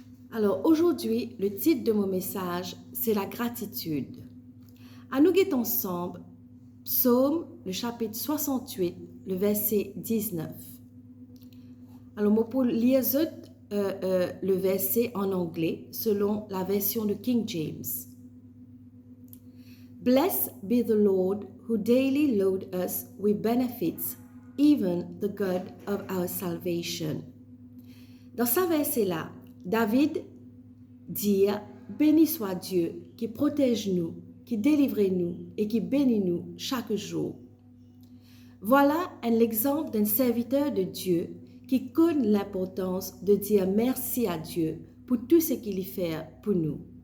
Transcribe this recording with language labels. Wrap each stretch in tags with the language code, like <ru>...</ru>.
<fr>Alors aujourd'hui, le titre de mon message, c'est la gratitude. À nous guetter ensemble, Psaume, le chapitre 68, le verset 19. Alors, moi, pour lire le verset en anglais, selon la version de King James.</fr> <en>Blessed be the Lord who daily load us with benefits, even the God of our salvation.</en> <fr>Dans ce verset-là, David dit « Béni soit Dieu qui protège nous, qui délivre nous et qui bénit nous chaque jour. » Voilà un exemple d'un serviteur de Dieu qui connaît l'importance de dire merci à Dieu pour tout ce qu'il fait pour nous.</fr>